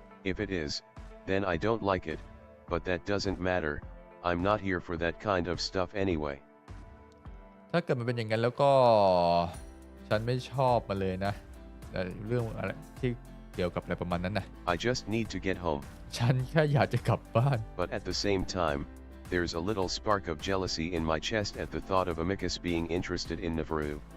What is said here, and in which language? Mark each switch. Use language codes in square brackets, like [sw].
[en] If it is, then I don't like it, but that doesn't matter, I'm not here for that kind of stuff anyway. [th] ถ้าเกิดมันเป็นอย่างนั้นแล้วก็ฉันไม่ชอบมันเลยนะเรื่องอะไรที่เกี่ยวกับอะไรประมาณนั้นนะ [en] I just need to get home. [th] ฉันแค่อยากจะกลับบ้าน [en] But at the same time, there's a little spark of jealousy in my chest at the thought of Amicus being interested in Nefru.